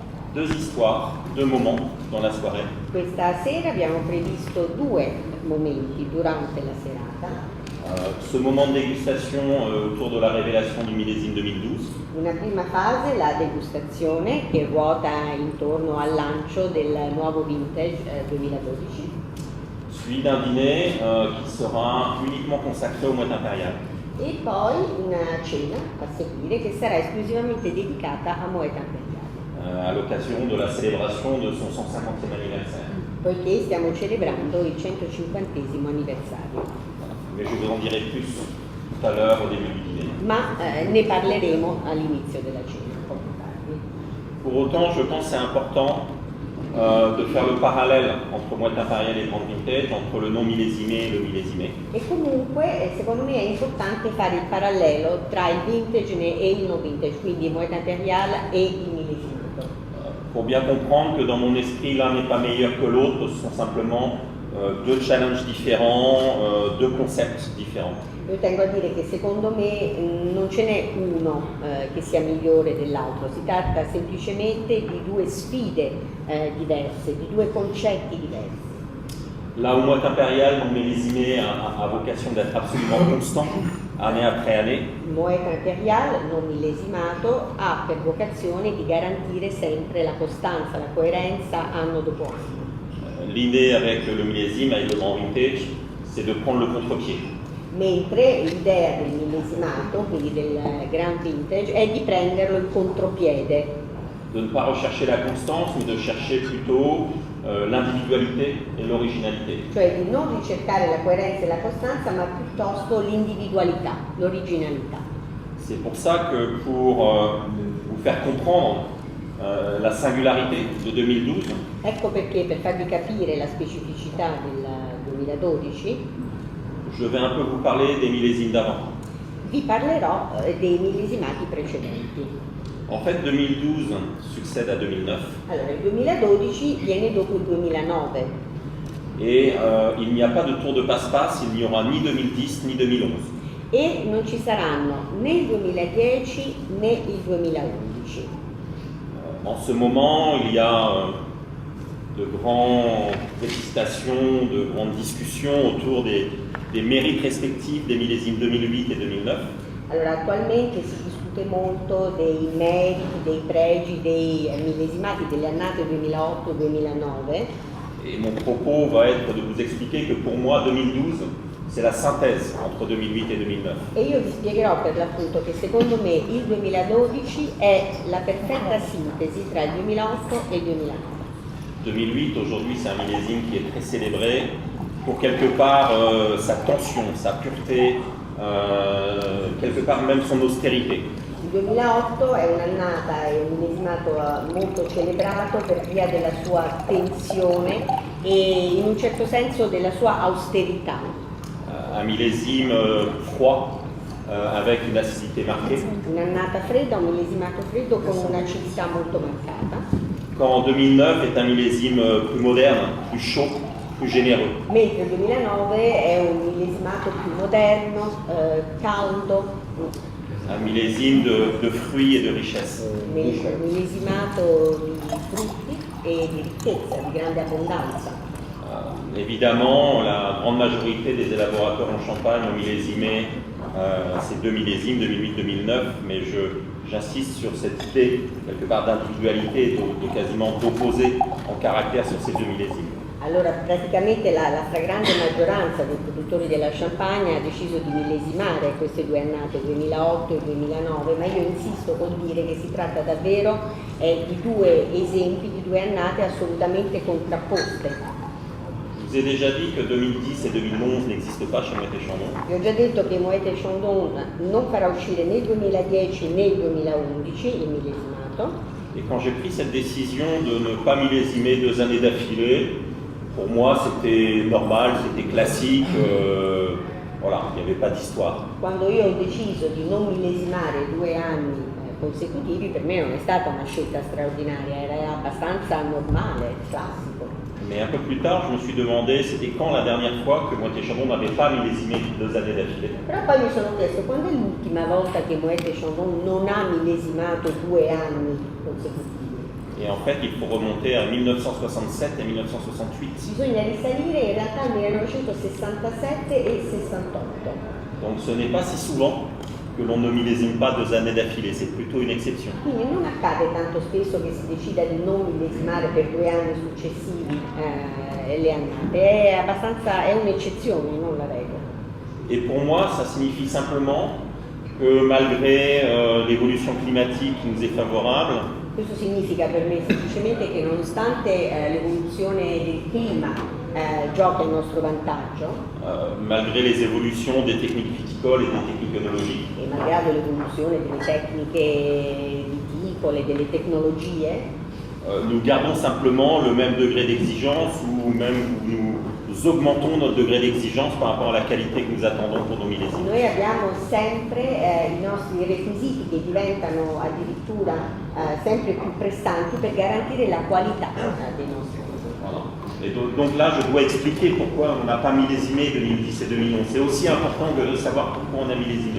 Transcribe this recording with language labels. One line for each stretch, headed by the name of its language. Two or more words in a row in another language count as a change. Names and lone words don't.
French: deux histoires, deux moments dans la soirée.
Italian: Questa sera abbiamo previsto due momenti durante la serata.
French: Ce moment de dégustation autour de la révélation du millésime 2012.
Italian: Una prima fase, la degustazione, che ruota intorno al lancio del nuovo vintage 2012.
French: Suivi d'un dîner qui sera uniquement consacré au Mouette Impériale.
Italian: E poi una cena a seguire che sarà esclusivamente dedicata a Moët Impériale.
French: À l'occasion de la célébration de son 150e anniversaire.
Italian: Poiché stiamo celebrando il 150° anniversario.
French: Mais je vous en dirai plus tout à l'heure au début du dîner.
Italian: Ma ne parleremo all'inizio della cena, poco tardi.
French: Pour autant, je pense que c'est important de faire le parallèle entre Mouette Impériale et Grand Vintage, entre le non millésimé et le millésimé.
Italian: E comunque, secondo me, è importante fare il parallelo tra il vintage e il non vintage, quindi Moët Impériale e il millesimato.
French: Pour bien comprendre que dans mon esprit, l'un n'est pas meilleur que l'autre, ce sont simplement deux challenges différents, deux concepts différents.
Italian: Io tengo a dire che secondo me non ce n'è uno che sia migliore dell'altro, si tratta semplicemente di due sfide diverse, di due concetti diversi.
French: Là où Mouette Impériale, non millésimé, a vocation d'être absolument constant, année après année.
Italian: Moët Impériale, non millesimato, ha per vocazione di garantire sempre la costanza, la coerenza anno dopo anno.
French: L'idée avec le millésime, avec le Grand Vintage, c'est de prendre le contre-pied.
Italian: Mentre l'idea del millesimato, quindi del Grand Vintage, è di prenderlo in contropiede.
French: De ne pas rechercher la constance, mais de chercher plutôt l'individualité et l'originalité.
Italian: Cioè di non ricercare la coerenza e la costanza, ma piuttosto l'individualità, l'originalità.
French: C'est pour ça que pour vous faire comprendre la singularité de 2012,
Italian: Ecco perché, per farvi capire la specificità del 2012,
French: je vais un peu vous parler des millésimes d'avant.
Italian: vi parlerò dei millesimati precedenti.
French: En fait, 2012 succède à 2009
Italian: Allora, il 2012 viene dopo il 2009
French: et il n'y a pas de tour de passe-passe, il n'y aura ni 2010 ni 2011.
Italian: e non ci saranno né il 2010 né il 2011.
French: En ce moment, il y a de grandes félicitations, de grandes discussions autour des mérites respectifs des millésimes 2008 et 2009.
Italian: Allora, attualmente si discute molto dei meriti, dei pregi dei millesimati delle annate 2008-2009
French: Et mon propos va être de vous expliquer que pour moi, 2012, c'est la synthèse entre 2008 et 2009.
Italian: e io vi spiegherò per l'appunto che secondo me il 2012 è la perfetta sintesi tra il 2008 e il 2009.
French: 2008, aujourd'hui, c'est un millésime qui est très célébré pour quelque part sa tension, sa pureté, quelque part même son austérité.
Italian: Il 2008 è un'annata, è un millesimato molto celebrato per via della sua tensione e in un certo senso della sua austerità.
French: Un millésime froid, avec une acidité marquée.
Italian: Un'annata fredda, un millesimato freddo con un'acidità molto marcata.
French: Quand 2009 est un millésime plus moderne, plus chaud, plus généreux.
Italian: Mentre il 2009 è un millesimato più moderno, caldo,
French: Un millésime de fruits et de richesse.
Italian: un millesimato di frutti e di ricchezza, di grande abbondanza.
French: Évidemment, la grande majorité des élaborateurs en Champagne ont millésimé ces deux millésimes, 2008-2009, mais j'insiste sur cette idée, quelque part, d'individualité, de quasiment d'opposé en caractère sur ces deux millésimes.
Italian: Allora, praticamente la stragrande maggioranza dei produttori della Champagne ha deciso di millesimare queste due annate, 2008 e 2009, ma io insisto col dire che si tratta davvero di due esempi, di due annate assolutamente contrapposte.
French: Je vous ai déjà dit que 2010 et 2011 n'existent pas chez Moët & Chandon.
Italian: Vi ho già detto che Moët & Chandon non farà uscire né il 2010 né il 2011 il millesimato.
French: Et quand j'ai pris cette décision de ne pas millésimer 2 années d'affilée, pour moi c'était normal, c'était classique, voilà, il n'y avait pas d'histoire.
Italian: Quando io ho deciso di non millesimare 2 anni consecutivi, per me non è stata una scelta straordinaria, era abbastanza normale, classico.
French: Mais un peu plus tard, je me suis demandé c'était quand la dernière fois que Moët & Chandon n'avait pas millésimé 2 années d'affilée.
Italian: Però poi mi sono chiesto quando è l'ultima volta che Moët & Chandon non ha millesimato 2 anni consecutivi.
French: Et en fait, il faut remonter à 1967 et 1968.
Italian: Bisogna risalire in realtà al 1967 e 68.
French: Donc ce n'est pas si souvent que l'on ne millésime pas 2 années d'affilée, c'est plutôt une exception.
Italian: Quindi non accade tanto spesso che si decida di non millesimare per 2 anni successivi le annate, è un'eccezione, non la regola.
French: Et pour moi, ça signifie simplement que malgré l'évolution climatique qui nous est favorable,
Italian: Questo significa per me semplicemente che nonostante l'evoluzione del clima giochi a nostro vantaggio,
French: malgré les évolutions des techniques viticoles et des techniques œnologiques,
Italian: e malgrado l'evoluzione delle tecniche viticole e delle tecnologie,
French: nous gardons simplement le même degré d'exigence ou même nous augmentons notre degré d'exigence par rapport à la qualité que nous attendons pour nos millésimes.
Italian: noi abbiamo sempre i nostri requisiti che diventano addirittura sempre più pressanti per garantire la qualità dei nostri prodotti.
French: Voilà. Et donc là, je dois expliquer pourquoi on n'a pas millésimé 2010 et 2011. C'est aussi important que de savoir pourquoi on a millésimé.